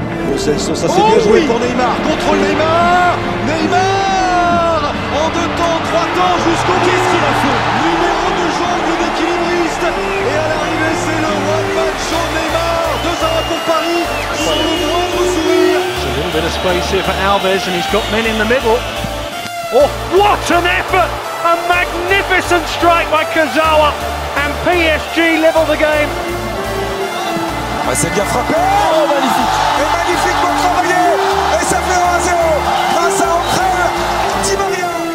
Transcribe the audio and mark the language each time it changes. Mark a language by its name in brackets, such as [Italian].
[French] Lo Celso, ça c'est bien joué pour Neymar. Contrôle Neymar. Neymar en 2 temps, 3 temps jusqu'au bout. Qu'est-ce qu'il a fait? Numéro de jongle d'équilibriste. Et à l'arrivée, c'est le one-man show Neymar. 2-1 pour Paris, sans le moindre sourire. [English] There's a little bit of space here for Alves, and he's got men in the middle. Oh, what an effort! A magnificent strike by Kurzawa, and PSG level the game. [French] C'est bien frappé. Oh, magnifique. Et magnifiquement travaillé. Et ça fait 1-0 grâce à Angel Di Maria.